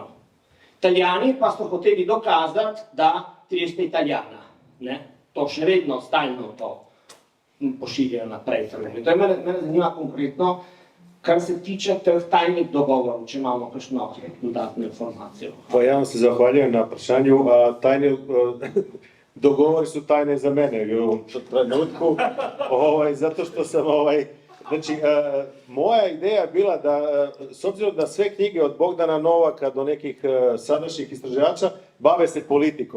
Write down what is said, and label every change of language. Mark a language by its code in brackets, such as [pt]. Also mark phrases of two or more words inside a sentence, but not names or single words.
[sl] Italijani pa so hoteli dokazati, da 300 Italijana, ne, to še vedno stalno to pošiljajo naprej. To je mene zanima konkretno, kar se tiče teh tajnih dogovorov, če imamo kakšno dodatno informacijo. Pa ja vam se zahvaljujem na vprašanju, [hr] tajni dogovori su tajne za mene u ovom trenutku, zato što sam, znači, moja ideja je bila da, s obzirom da sve knjige od Bogdana Novaka do nekih sadašnjih istraživača bave se politikom.